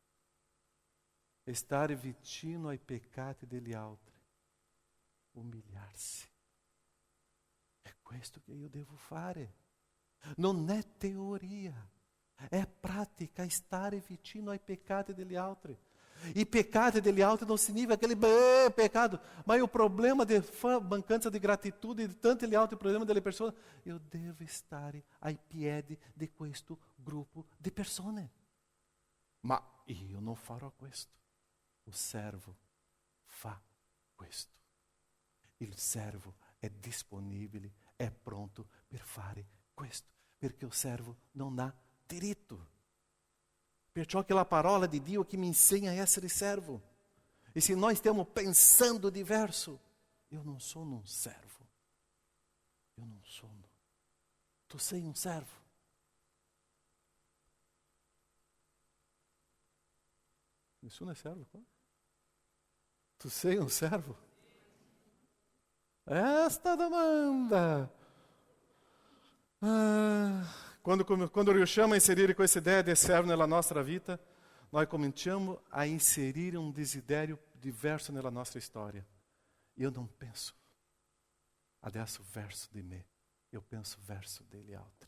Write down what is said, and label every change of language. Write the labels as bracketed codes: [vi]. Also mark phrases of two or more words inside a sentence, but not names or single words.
[it] Stare vicino ai peccati degli altri. Umiliarsi. È questo che io devo fare. Non è teoria. È pratica, stare vicino ai peccati degli altri. I peccati degli altri non significa [pt] aquele pecado, mas o problema [it] de mancanza di gratitudine, di tanti gli altri problemi delle persone, io devo stare ai piedi di questo gruppo di persone. Ma io non farò questo. O servo fa questo. Il servo è disponibile, è pronto per fare questo, perché il servo non ha diritto. Perciò che la parola di Dio [pt] que me ensina [it] a essere servo. [pt] E se nós estamos pensando diverso, eu não sou um servo. Eu não sou. [it] Tu sei [pt] um servo. [it] Nessuno é servo? Tu sei um servo? Esta domanda. Quando riusciamo a inserire questa idea di servo nella nostra vita, noi cominciamo a inserire un desiderio diverso nella nostra storia. Io non penso adesso verso di me, io penso verso degli altri.